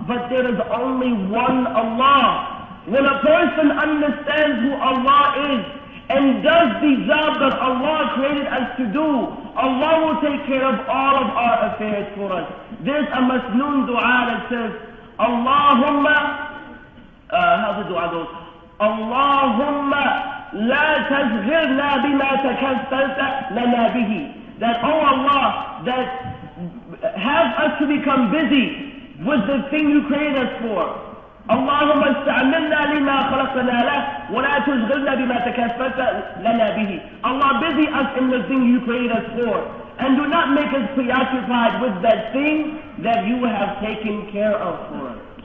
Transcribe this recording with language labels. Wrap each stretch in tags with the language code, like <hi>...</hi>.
<en>But there is only one Allah. When a person understands who Allah is and does the job that Allah created us to do, Allah will take care of all of our affairs for us. There's a masnoon dua that says, Allahumma, how's the dua goes?</en> <ar>Allahumma لا تشغلنا بما تكفلت لنا به.</ar> <en>That, oh Allah, that have us to become busy with the thing you created us for.</en> <ar>اللهم استعملنا لما خلقنا له ولا تشغلنا بما تكفلت لنا به.</ar> <en>Allah, busy us in the thing you created us for, and do not make us preoccupied with that thing that you have taken care of for us.</en>